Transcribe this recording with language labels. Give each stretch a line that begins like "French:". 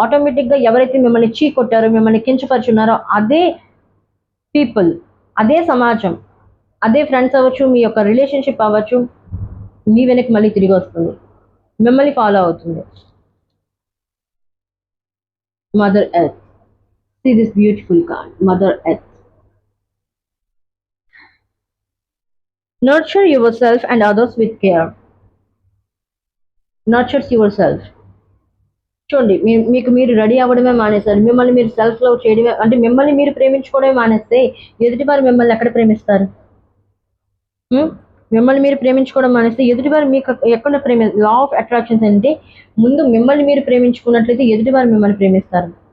Telugu: ఆటోమేటిక్గా ఎవరైతే మిమ్మల్ని కొట్టారో, మిమ్మల్ని కించపరుచున్నారో అదే పీపుల్, అదే సమాజం, అదే ఫ్రెండ్స్ అవ్వచ్చు, మీ యొక్క రిలేషన్షిప్ అవ్వచ్చు, మీ వెనక్కి మళ్ళీ తిరిగి వస్తుంది, మిమ్మల్ని ఫాలో అవుతుంది.
English: Mother earth, see this beautiful card, mother earth. Nurture yourself and others with care. Nurtures yourself.
Telugu: చూడండి, మీకు మీరు రెడీ అవ్వడమే మానేస్తారు. మిమ్మల్ని మీరు సెల్ఫ్ లవ్ చేయడమే, అంటే మిమ్మల్ని మీరు ప్రేమించుకోవడమే మానేస్తే ఎదుటివారు మిమ్మల్ని ఎక్కడ ప్రేమిస్తారు? మిమ్మల్ని మీరు ప్రేమించుకోవడం మానేస్తే ఎదుటివారు మీకు ఎక్కడ లా ఆఫ్ అట్రాక్షన్స్ అంటే ముందు మిమ్మల్ని మీరు ప్రేమించుకున్నట్లయితే ఎదుటివారు మిమ్మల్ని ప్రేమిస్తారు.